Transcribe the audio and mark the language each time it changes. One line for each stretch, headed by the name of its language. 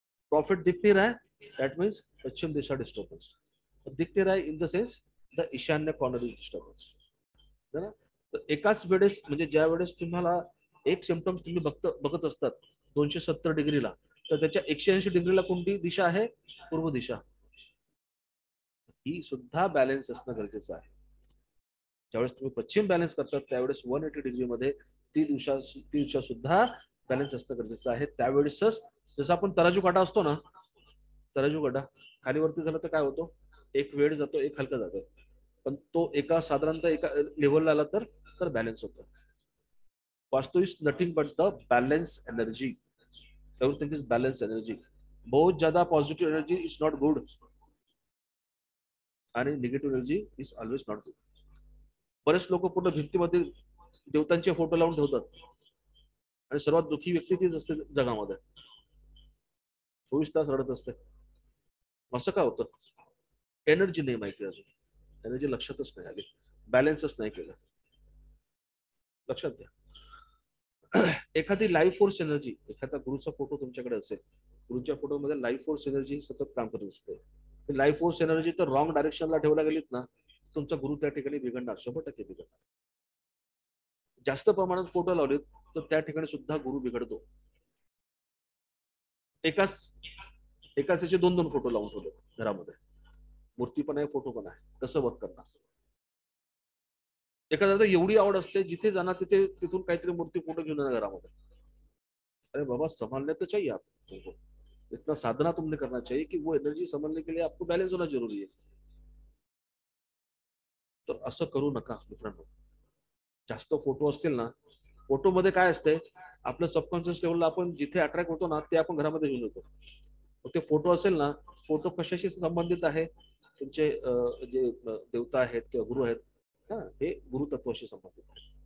Hindi: Profit दिख नहीं रहा है,
English: that means
Hindi: Paschim Disha disturbance. दिख नहीं रहा है
English: In the sense the ईशान्य corner is disturbance.
Marathi: तर एकाच वेळेस म्हणजे ज्या वेळेस तुम्हाला एक सिम्पटम्स तुम्ही बघत असतात 270 डिग्रीला, तर त्याच्या 180 डिग्रीला कोणती दिशा आहे, पूर्व दिशा. ही सुद्धा बॅलन्स असणं गरजेचं आहे. ज्यावेळेस तुम्ही पश्चिम बॅलन्स करतात त्यावेळेस 180 डिग्री मध्ये ती दिशा सुद्धा बॅलन्स असणं गरजेचं आहे. त्यावेळेसच जसं आपण तराजू काटा असतो ना, तराजू काटा खाली वरती झाला तर काय होतो, एक वेळ जातो, एक हलका जातो, पण तो एका साधारणतः एका लेवलला आला तर बॅलन्स होतो.
English: Vastu is nothing but the balance energy. Everything is balance energy.
Hindi: बहुत ज्यादा
English: Positive energy is not good.
Marathi: आणि
English: Negative energy is always not good.
Marathi: बरेच लोक पूर्ण भिंतीमध्ये देवतांचे फोटो लावून ठेवतात आणि सर्वात दुःखी व्यक्ती तीच असते जगामध्ये. 24 तास रडत असते. असं का होतं? एनर्जी नाही माहिती अजून. एनर्जी लक्षातच नाही आली, बॅलन्सच नाही केलं. लक्षात घ्या. एखादी लाईफ फोर्स एनर्जी, एखादा गुरुचा फोटो तुमच्याकडे असेल, गुरुच्या फोटोमध्ये लाईफ फोर्स एनर्जी सतत काम करत असते. लाईफ फोर्स एनर्जी तर रॉंग डायरेक्शनला ठेवला गेलीत ना, तुमचा गुरु त्या ठिकाणी बिघडणार, 100% बिघडणार. जास्त प्रमाणात फोटो लावलेत तर त्या ठिकाणी सुद्धा गुरु बिघडतो. एकाच एकाच याचे 2-2 फोटो लावून ठेवले घरामध्ये, मूर्ती पण आहे फोटो पण आहे, कसं वर्क करणार? एखाद्याला एवढी आवड असते, जिथे जाणार तिथे तिथून काहीतरी मूर्ती फोटो घेऊन येणार घरामध्ये.
Hindi: अरे बाबा, संभालने तो चाहिए आपको, इतना साधना तुमने करना चाहिए कि वो एनर्जी संभालने के लिए आपको बैलेंस होना जरूरी है.
Marathi: तर असं करू नका मित्रांनो. जास्त फोटो असतील ना, फोटो मध्ये काय असते, आपलं सबकॉन्शियस लेवलला आपण जिथे अट्रॅक्ट होतो ना, ते आपण घरामध्ये घेऊन येतो. ते फोटो असेल ना, फोटो कशाशी संबंधित आहे, तुमचे जे देवता आहेत किंवा गुरु आहेत, हा, हे गुरुतत्वाशी संबंधित आहे.